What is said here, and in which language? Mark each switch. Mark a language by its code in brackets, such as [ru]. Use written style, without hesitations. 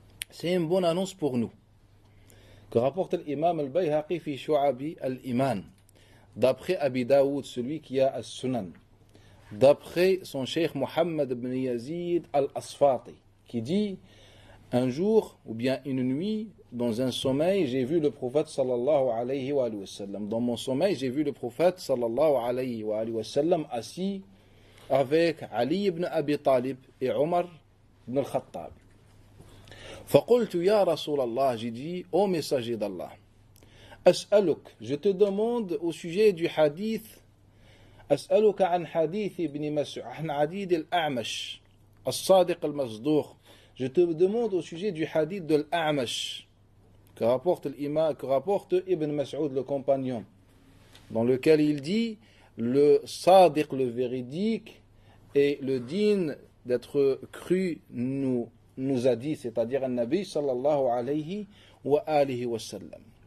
[fr] C'est une bonne annonce pour nous. Que rapporte l'imam al-Bayhaqi fi Shu'abi al-Iman, d'après Abi Daoud, celui qui a as-Sunan, d'après son cheikh Muhammad ibn Yazid al-Asfati, qui dit: un jour ou bien une nuit, dans un sommeil, j'ai vu le prophète sallallahu alayhi wa sallam. Dans mon sommeil, j'ai vu le prophète sallallahu alayhi wa sallam assis avec Ali ibn Abi Talib et Omar ibn al-Khattab. [ar] فقلت يا رسول الله, [fr] j'ai dit: ô messager d'Allah, [ar] أسألك, [fr] je te demande au sujet du hadith, [ar] أسألك عن حديث ابن مسعود عن عديد الأعمش الصادق المصدوق. [fr] Je te demande au sujet du hadith de l'A'mash que rapporte Ibn Mas'ud, le compagnon, dans lequel il dit: le sadiq, le véridique, et le digne d'être cru nous a dit, c'est-à-dire un Nabi sallallahu alayhi wa alihi wa sallam.